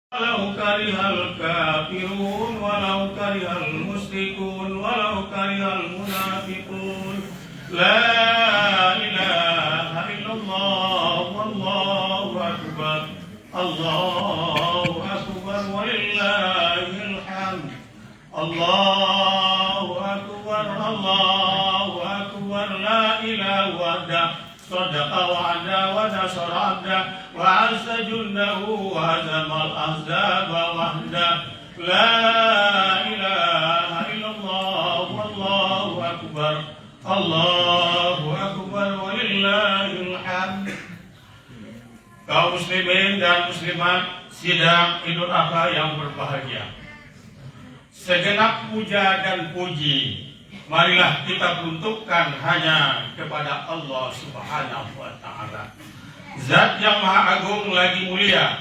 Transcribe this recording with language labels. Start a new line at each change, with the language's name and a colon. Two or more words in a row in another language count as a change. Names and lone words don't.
Arabic: ولو كره الكافرون، ولو كره المشركون، ولو كره المنافقون. لا إله إلا الله، والله أكبر، الله أكبر، ولله الحمد. الله أكبر، الله أكبر، لا إله وحده. صدق وعدا ونصر عبدا وعز جنده وهزم الأحزاب وحده لا إله إلا الله والله أكبر الله أكبر ولله الحمد.
Indonesian: Kaum muslimin dan muslimat sidang Idul Adha yang berbahagia, segenap puja dan puji marilah kita peruntukkan hanya kepada Allah
Arabic: سبحانه وتعالى,
Indonesian: Zat yang Maha Agung lagi mulia.